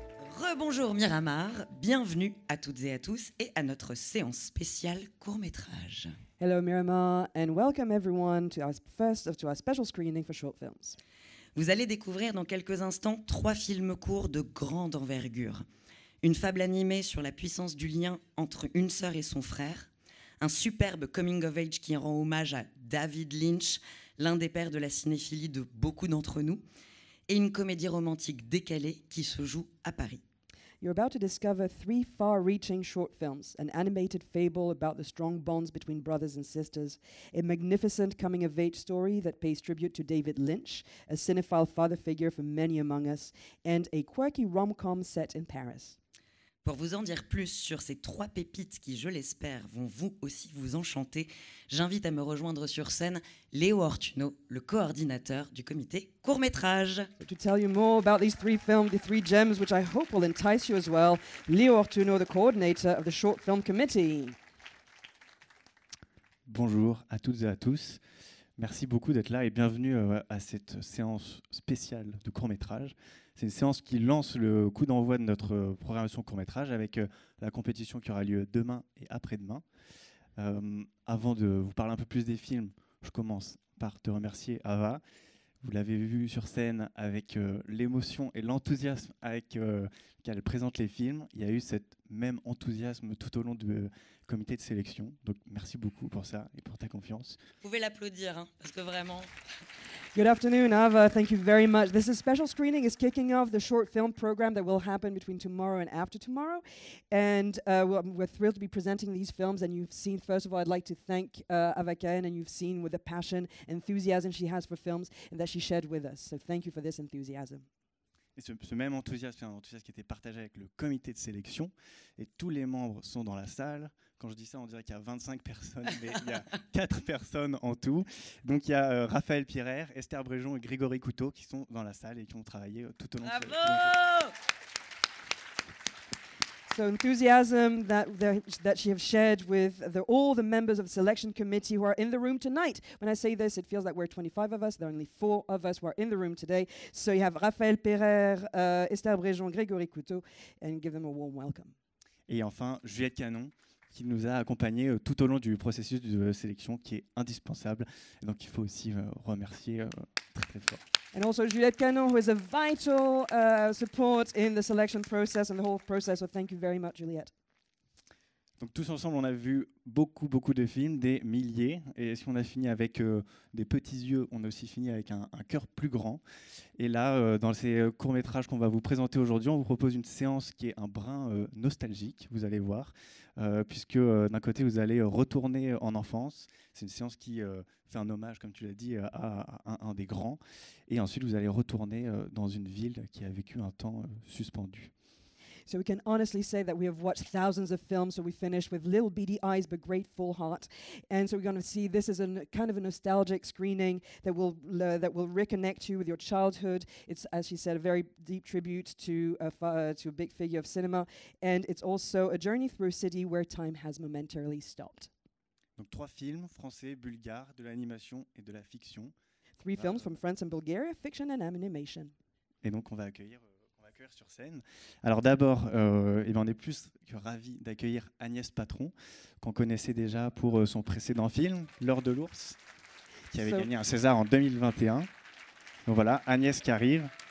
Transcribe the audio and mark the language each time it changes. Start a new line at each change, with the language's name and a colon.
French: Rebonjour Miramar, bienvenue à toutes et à tous et à notre séance spéciale court-métrage.
English: Hello Miramar and welcome everyone to our special screening for short films.
French: Vous allez découvrir dans quelques instants 3 films courts de grande envergure. Une fable animée sur la puissance du lien entre une sœur et son frère, un superbe coming of age qui rend hommage à David Lynch, l'un des pères de la cinéphilie de beaucoup d'entre nous, et une comédie romantique décalée qui se joue à Paris.
English: You're about to discover 3 far-reaching short films, an animated fable about the strong bonds between brothers and sisters, a magnificent coming-of-age story that pays tribute to David Lynch, a cinephile father figure for many among us, and a quirky rom-com set in Paris.
French: Pour vous en dire plus sur ces 3 pépites qui, je l'espère, vont vous aussi vous enchanter, j'invite à me rejoindre sur scène Léo Ortuno, le coordinateur du comité court-métrage.
English: To tell you more about these 3 films, the 3 gems, which I hope will entice you as well, Léo Ortuno, the coordinator of the Short Film Committee.
French: Bonjour à toutes et à tous. Merci beaucoup d'être là et bienvenue à cette séance spéciale de court-métrage. C'est une séance qui lance le coup d'envoi de notre programmation court-métrage avec la compétition qui aura lieu demain et après-demain. Avant de vous parler un peu plus des films, je commence par te remercier, Ava. Vous l'avez vu sur scène avec l'émotion et l'enthousiasme avec qu'elle présente les films. Il y a eu ce même enthousiasme tout au long du comité de sélection. Donc merci beaucoup pour ça et pour ta confiance. Vous pouvez l'applaudir, hein, parce que vraiment...
English: Good afternoon, Ava. Thank you very much. This is special screening is kicking off the short film program that will happen between tomorrow and after tomorrow. And we're thrilled to be presenting these films. And you've seen, first of all, I'd like to thank Ava Cahen, and you've seen with the passion, enthusiasm she has for films and that she shared with us. So thank you for this enthusiasm.
French: Et ce même enthousiasme, c'est un enthousiasme qui était partagé avec le comité de sélection. Et tous les membres sont dans la salle. Quand je dis ça, on dirait qu'il y a 25 personnes, mais il y a 4 personnes en tout. Donc il y a Raphaël Pirer, Esther Bréjon et Grégory Couteau qui sont dans la salle et qui ont travaillé tout au long de cette... Bravo!
English: So enthusiasm that she has shared with all the members of the selection committee who are in the room tonight. When I say this, it feels like we're 25 of us. There are only 4 of us who are in the room today. So you have Raphaël Pirer, Esther Bréjon, Grégory Couteau, and give them a warm welcome.
French: Et enfin, Juliette Canon, qui nous a accompagnés tout au long du processus de sélection, qui est indispensable. Et donc il faut aussi remercier très très fort.
English: And also Juliette Canon, who is a vital support in the selection process and the whole process. So thank you very much, Juliette.
French: Donc tous ensemble, on a vu beaucoup de films, des milliers. Et si on a fini avec des petits yeux, on a aussi fini avec un cœur plus grand. Et là, dans ces courts-métrages qu'on va vous présenter aujourd'hui, on vous propose une séance qui est un brin nostalgique, vous allez voir. Puisque d'un côté, vous allez retourner en enfance. C'est une séance qui fait un hommage, comme tu l'as dit, à un des grands. Et ensuite, vous allez retourner dans une ville qui a vécu un temps suspendu.
English: So we can honestly say that we have watched thousands of films, so we finished with little beady eyes but great full heart. And so we're going to see this as kind of a nostalgic screening that will reconnect you with your childhood. It's, as she said, a very deep tribute to a big figure of cinema. And it's also a journey through a city where time has momentarily stopped.
French: Donc 3 films, français, bulgares, de l'animation et de la fiction.
English: 3 films from France and Bulgaria, fiction and animation.
French: Et donc on va accueillir sur scène. Alors d'abord, on est plus que ravis d'accueillir Agnès Patron, qu'on connaissait déjà pour son précédent film, L'heure de l'ours, qui avait gagné un César en 2021. Donc voilà, Agnès qui arrive.